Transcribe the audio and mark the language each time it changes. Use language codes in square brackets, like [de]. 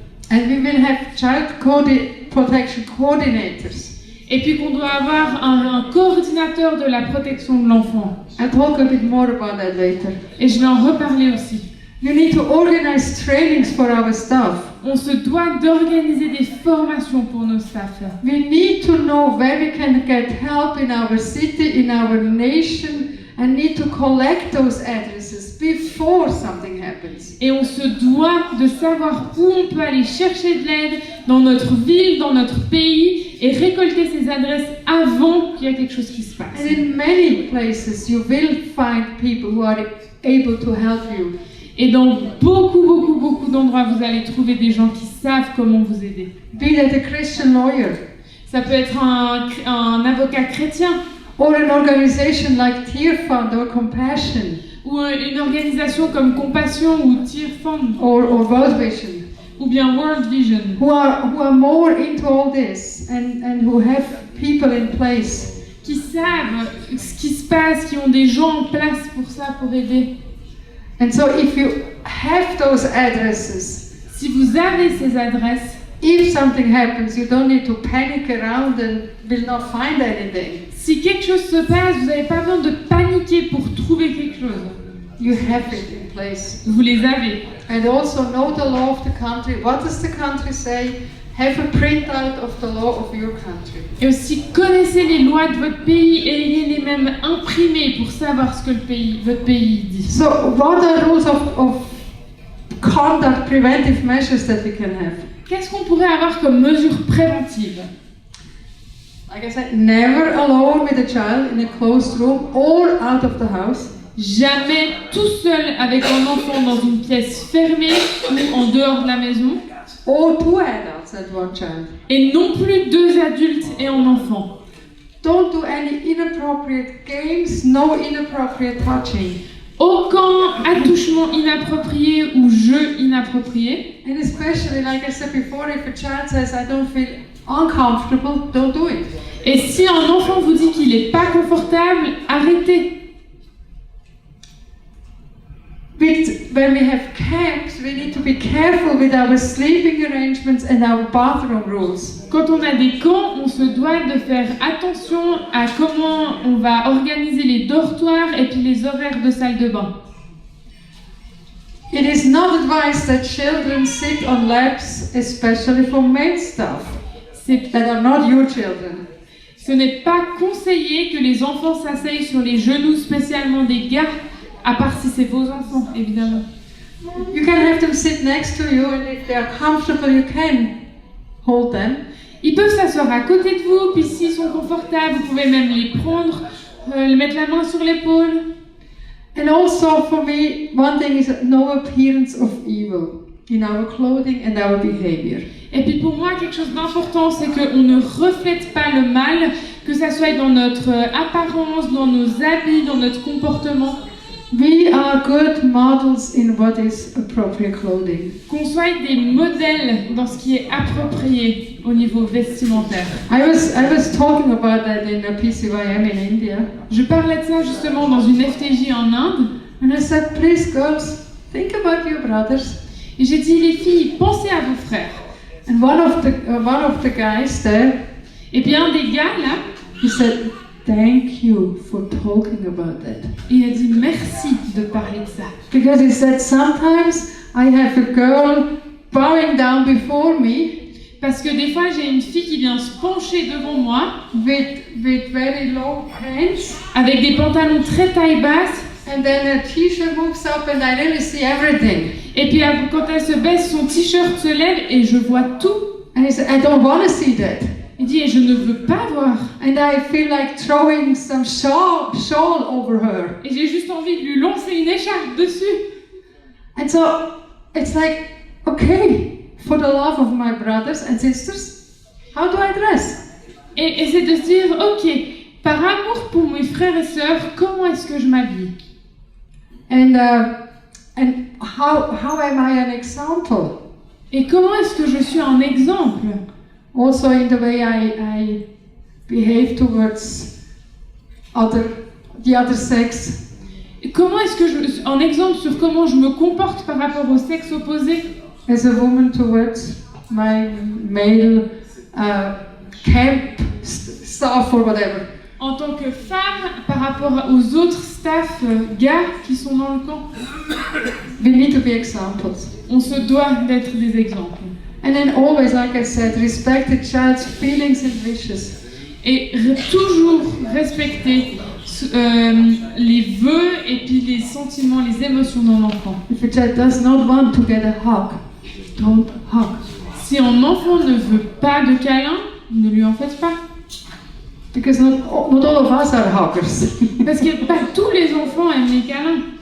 [en] And we will have child protection coordinators. [fr] Et puis qu'on doit avoir un coordinateur de la protection de l'enfant. [en] I'll talk a bit more about that later. [fr] Et je vais en reparler aussi. [en] You need to organize trainings for our staff. [fr] On se doit d'organiser des formations pour nos staffs. [en] We need to know where we can get help in our city, in our nation, and need to collect those addresses before something happens. [fr] Et on se doit de savoir où on peut aller chercher de l'aide dans notre ville, dans notre pays, et récolter ces adresses avant qu'il y ait quelque chose qui se passe. [en] And in many places you will find people who are able to help you. [fr] Et dans beaucoup d'endroits, vous allez trouver des gens qui savent comment vous aider. [en] Be that a Christian lawyer, [fr] Ça peut être un avocat chrétien [en] or an organization like Tear Fund or Compassion, [fr] ou une organisation comme Compassion ou Tear Fund [en] or World Vision, [fr] ou bien World Vision, [en] who are more into all this and who have people in place. [fr] qui savent ce qui se passe, qui ont des gens en place pour ça, pour aider. [en] And so if you have those addresses, [fr] Si vous avez ces adresses, [en] if something happens, you don't need to panic around and will not find anything. [fr] si quelque chose se passe, vous n'avez pas besoin de paniquer pour trouver quelque chose. [en] You have it in place. [fr] Vous les avez. [en] And also know the law of the country. What does the country say? Have a printout of the law of your country. [fr] Et aussi, connaissez les lois de votre pays et ayez-les même imprimées pour savoir ce que votre pays dit. [en] So what are rules of conduct, preventive measures that we can have? [fr] Qu'est-ce qu'on pourrait avoir comme mesure préventive? [en] Like I said, never alone with a child in a closed room or out of the house. [fr] Jamais tout seul avec un enfant dans une pièce fermée ou en dehors de la maison. [en] Or two adults and one child. [fr] Et non plus 2 adultes et un enfant. [en] Don't do any inappropriate games, no inappropriate touching. [fr] Aucun attouchement inapproprié ou jeu inapproprié. [en] And especially, like I said before, if a child says, I don't feel uncomfortable, don't do it. [fr] Et si un enfant vous dit qu'il n'est pas confortable, arrêtez. [en] When we have camps, we need to be careful with our sleeping arrangements and our bathroom rules. [fr] Quand on a des camps, on se doit de faire attention à comment on va organiser les dortoirs et puis les horaires de salle de bain. [en] It is not advised that children sit on laps, especially for male staff that are not your children. [fr] Ce n'est pas conseillé que les enfants s'asseyent sur les genoux spécialement des gars, à part si c'est vos enfants, évidemment. [en] You can have them sit next to you, and if they are comfortable, you can hold them. [fr] Ils peuvent s'asseoir à côté de vous, puis s'ils sont confortables, vous pouvez même les prendre, mettre la main sur l'épaule. [en] And also for me, one thing is no appearance of evil in our clothing and our behavior. [fr] Et puis pour moi, quelque chose d'important, c'est qu'on ne reflète pas le mal, que ça soit dans notre apparence, dans nos habits, dans notre comportement, [en] We are good models in what is appropriate clothing. [fr] qu'on soit des modèles dans ce qui est approprié au niveau vestimentaire. [en] I was talking about that in a PCYM in India, [fr] Je parlais de ça justement dans une FTJ en Inde, [en] and I said, please girls, think about your brothers. [fr] et j'ai dit les filles, pensez à vos frères. [en] And one of the guys there, [fr] Et puis un des gars là, [en] he said, thank you for talking about that. [fr] il a dit merci de parler de ça. [en] Because he said, sometimes I have a girl bowing down before me [fr] Parce que des fois j'ai une fille qui vient se pencher devant moi [en] with very long pants, [fr] avec des pantalons très taille basse, [en] and then her t-shirt moves up and I really see everything. [fr] et puis quand elle se baisse, son t-shirt se lève et je vois tout. [en] And he said, I don't want to see that. [fr] Il dit et je ne veux pas voir. [en] And I feel like throwing some shawl over her. [fr] Et j'ai juste envie de lui lancer une écharpe dessus. [en] And so it's like, okay, for the love of my brothers and sisters, how do I dress? [fr] Et c'est de se dire, ok, par amour pour mes frères et sœurs, comment est-ce que je m'habille? [en] And how am I an example? [fr] Et comment est-ce que je suis un exemple? [en] Also in the way I behave towards the other sex. [fr] Et comment est-ce que un exemple sur comment je me comporte par rapport au sexe opposé? [en] As a woman towards my male camp staff or whatever. [fr] En tant que femme, par rapport aux autres staff gars qui sont dans le camp, [en] We need to be examples. [fr] on se doit d'être des exemples. [en] And then always, like I said, respect the child's feelings and wishes. [fr] Et toujours respecter les vœux et puis les sentiments, les émotions de l'enfant. [en] If a child does not want to get a hug, don't hug. [fr] Si un enfant ne veut pas de câlin, ne lui en faites pas. [en] Because not all of us are huggers. [fr] Parce que pas tous les enfants aiment les câlins.